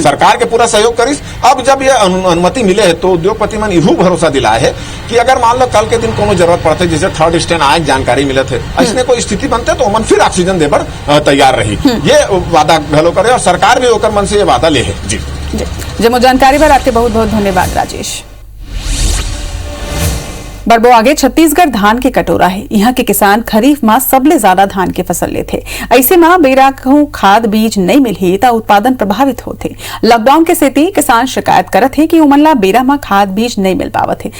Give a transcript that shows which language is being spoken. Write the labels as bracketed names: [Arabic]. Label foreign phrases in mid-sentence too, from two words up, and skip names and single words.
[Chhattisgarhi] सरकार के पूरा सहयोग करिस। अब जब ये अनुमति मिले है तो उद्योगपति मन इहू भरोसा दिलाए है कि अगर मान लो कल के दिन कोनो जरूरत पड़ते, जैसे [English] third stage [Chhattisgarhi] आए जानकारी मिले थे, ऐसने कोई स्थिति बनते तो मन फिर ऑक्सीजन दे पर तैयार रही। ये वादा भलो करे, और सरकार भी होकर मन से ये वादा ले है। जी जमो जानकारी पर आपके बहुत बहुत धन्यवाद राजेश। बढ़बो आगे, छत्तीसगढ़ धान के कटोरा है। यहाँ के किसान खरीफ में सबले ज्यादा धान के फसल लेते। ऐसे में बेरा कहूं खाद बीज नहीं मिली तो उत्पादन प्रभावित होते। लॉकडाउन के सेती किसान शिकायत करत है कि उमन ला बेरा में खाद बीज नहीं मिल पावत है।